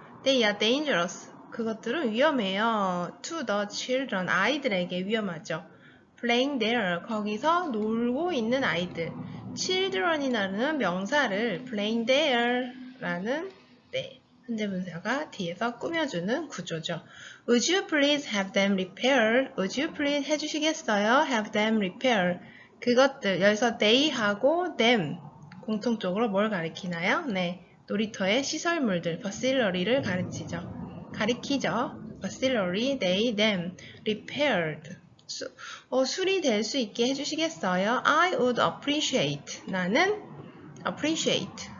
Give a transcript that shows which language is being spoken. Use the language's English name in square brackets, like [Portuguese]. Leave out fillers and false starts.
[English] They are dangerous. [Korean] 그것들은 위험해요. [English] To the children. [Korean] 아이들에게 위험하죠. [English] Playing there. [Korean] 거기서 놀고 있는 아이들. children이라는 명사를 [English] playing there [Korean] 라는 현재분사가 뒤에서 꾸며주는 구조죠. [English] Would you please have them repaired? Would you please [Korean] 해주시겠어요? [English] Have them repaired. [Korean] 그것들, 여기서 they하고 them 공통적으로 뭘 가리키나요? 네, 놀이터의 시설물들, facility를 가리키죠. [English] facility, they, them, repaired. [Korean] 수리될 수 있게 해주시겠어요? [English] I would appreciate. [Korean] 나는 appreciate.